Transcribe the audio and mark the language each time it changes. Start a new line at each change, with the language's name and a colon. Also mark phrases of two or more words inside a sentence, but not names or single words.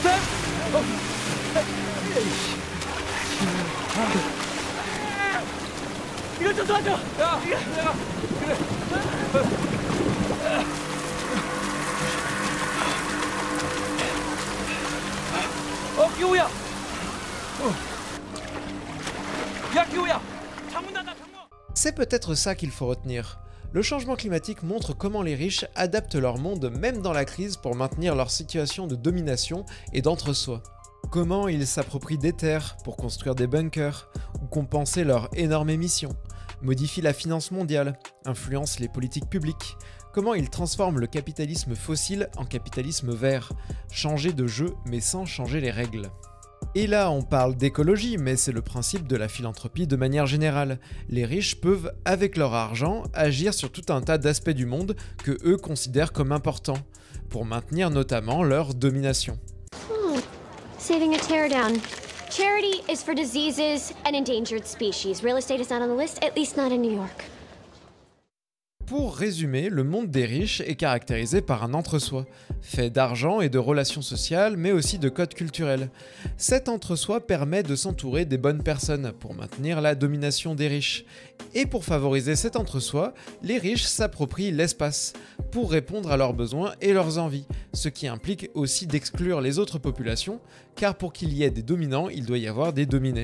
Korean: 이거 좀 도와줘. 야, 내가 그래. 기우야. 야, 기우야. 창문 닫아, 창문.
French: C'est peut-être ça qu'il faut retenir. Le changement climatique montre comment les riches adaptent leur monde même dans la crise pour maintenir leur situation de domination et d'entre-soi. Comment ils s'approprient des terres pour construire des bunkers ou compenser leur énorme émission, modifient la finance mondiale, influencent les politiques publiques, comment ils transforment le capitalisme fossile en capitalisme vert, changer de jeu mais sans changer les règles. Et là, on parle d'écologie, mais c'est le principe de la philanthropie de manière générale. Les riches peuvent, avec leur argent, agir sur tout un tas d'aspects du monde que eux considèrent comme importants, pour maintenir notamment leur domination.
English: Saving a teardown. Charity is for diseases and endangered species. Real estate is not on the list, at least not in New York.
French: Pour résumer, le monde des riches est caractérisé par un entre-soi, fait d'argent et de relations sociales, mais aussi de codes culturels. Cet entre-soi permet de s'entourer des bonnes personnes pour maintenir la domination des riches. Et pour favoriser cet entre-soi, les riches s'approprient l'espace, pour répondre à leurs besoins et leurs envies, ce qui implique aussi d'exclure les autres populations, car pour qu'il y ait des dominants, il doit y avoir des dominés.